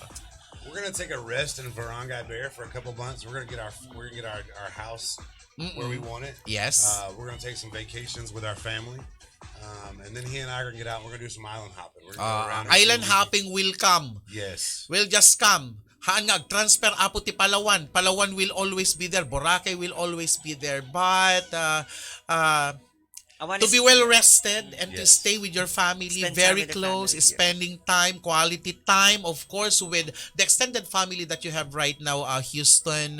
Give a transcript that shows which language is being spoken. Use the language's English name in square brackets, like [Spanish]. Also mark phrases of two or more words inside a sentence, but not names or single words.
[English] We're gonna take a rest in Barangay Bear for a couple months. We're gonna get our house where we want it. Yes. We're gonna take some vacations with our family. And then he and I are gonna get out. We're gonna do some island hopping. We're gonna go around and Island see- hopping will come. Yes. Will just come. [Iloko] Haan nga, transfer apo ti Palawan. [English] Palawan will always be there. Boracay will always be there. But I want to be well rested and to Yes. stay with your family, Spend time very with the close, family, yeah. spending time, quality time, of course, with the extended family that you have right now, Houston.